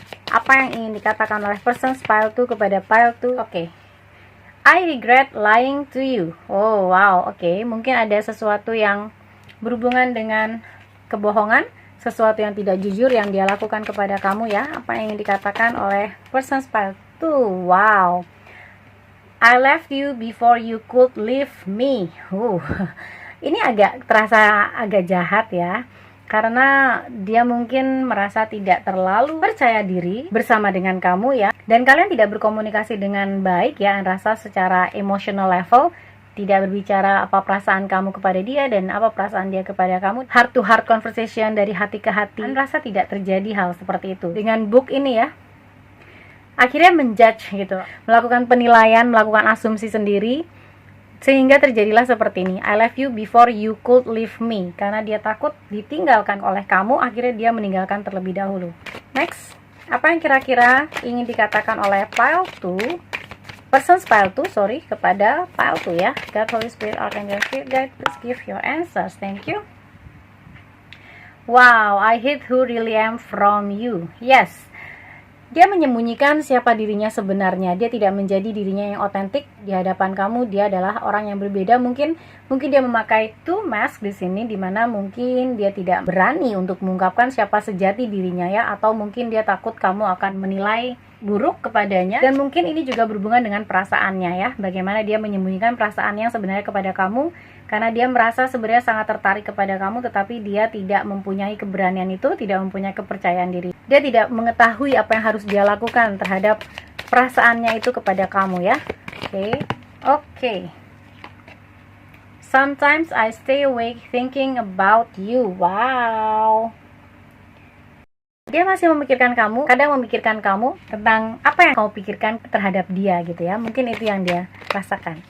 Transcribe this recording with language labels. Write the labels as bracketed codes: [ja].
[id] Apa yang ingin dikatakan oleh Persons Pile 2 kepada Pile 2? Oke. [en] I regret lying to you. Oh wow, oke. [id] Mungkin ada sesuatu yang berhubungan dengan kebohongan, sesuatu yang tidak jujur yang dia lakukan kepada kamu ya. Apa yang ingin dikatakan oleh Persons Pile 2? Wow. [en] I left you before you could leave me. [id] Ini terasa agak jahat ya, karena dia mungkin merasa tidak terlalu percaya diri bersama dengan kamu ya, dan kalian tidak berkomunikasi dengan baik ya, rasa secara [en] emotional level, [id] tidak berbicara apa perasaan kamu kepada dia dan apa perasaan dia kepada kamu, [en] heart to heart conversation, [id] dari hati ke hati. Dan rasa tidak terjadi hal seperti itu. Dengan book ini ya, akhirnya menjudge gitu, melakukan penilaian, melakukan asumsi sendiri, sehingga terjadilah seperti ini. [en] I left you before you could leave me. [id] Karena dia takut ditinggalkan oleh kamu, akhirnya dia meninggalkan terlebih dahulu. Next, apa yang kira-kira ingin dikatakan oleh Pile 2, Persons Pile 2, kepada Pile 2 ya. [en] God, Holy Spirit, Archangel, Spirit Guide, please give your answers. Thank you. Wow, I hid who really am from you. [id] Yes, dia menyembunyikan siapa dirinya sebenarnya. Dia tidak menjadi dirinya yang otentik di hadapan kamu. Dia adalah orang yang berbeda. Mungkin dia memakai [en] two mask [id] di sini, dimana mungkin dia tidak berani untuk mengungkapkan siapa sejati dirinya ya, atau mungkin dia takut kamu akan menilai buruk kepadanya. Dan mungkin ini juga berhubungan dengan perasaannya ya, bagaimana dia menyembunyikan perasaan yang sebenarnya kepada kamu, karena dia merasa sebenarnya sangat tertarik kepada kamu, tetapi dia tidak mempunyai keberanian itu, tidak mempunyai kepercayaan diri. Dia tidak mengetahui apa yang harus dia lakukan terhadap perasaannya itu kepada kamu ya. Oke. [en] Sometimes I stay awake thinking about you. Wow. [id] Dia masih memikirkan kamu, kadang memikirkan kamu tentang apa yang kamu pikirkan terhadap dia gitu ya. Mungkin itu yang dia rasakan.